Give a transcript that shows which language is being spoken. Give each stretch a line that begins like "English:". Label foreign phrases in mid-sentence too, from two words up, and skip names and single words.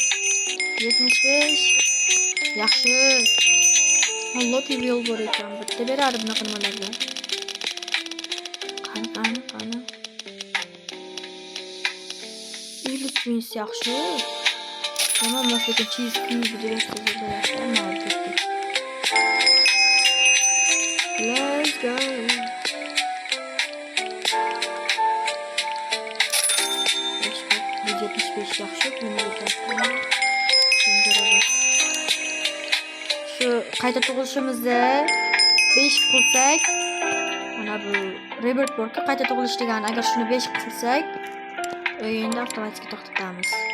Uzbek: Yaxshi.
English: Unlock level
Uzbek: bor ekan. Bitta beradi bunaqa nimalarga. Qani. Illusions yaxshi. Tamam, lekin
English: cheese cube
Uzbek: degan
English: Let's go.
Uzbek: Yaxshi. Shu qayta tug'ilishimizda 5 qilsak, mana bu rebirth borku, qayta tug'ilish degani, agar shuni 5 qilsak, o'yinda avtomatik to'xtatamiz.